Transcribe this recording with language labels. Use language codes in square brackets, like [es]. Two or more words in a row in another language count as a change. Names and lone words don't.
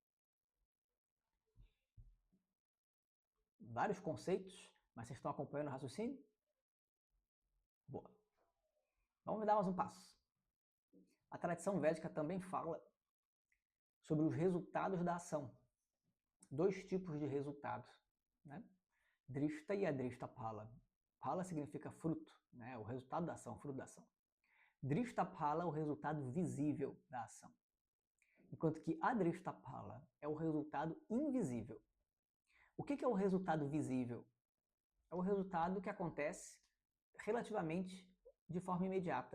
[pt] Vários conceitos, mas vocês estão acompanhando o raciocínio? Boa. Vamos dar mais um passo. A tradição védica também fala sobre os resultados da ação. 2 tipos de resultado, né? [sa] Drishta e अदृष्ट फल. [pt] Phala significa fruto, né? O resultado da ação, o fruto da ação. [sa] दृष्ट फल [pt] é o resultado visível da ação. Enquanto que [sa] अदृष्ट फल [pt] é o resultado invisível. O que é o resultado visível? É o resultado que acontece relativamente de forma imediata.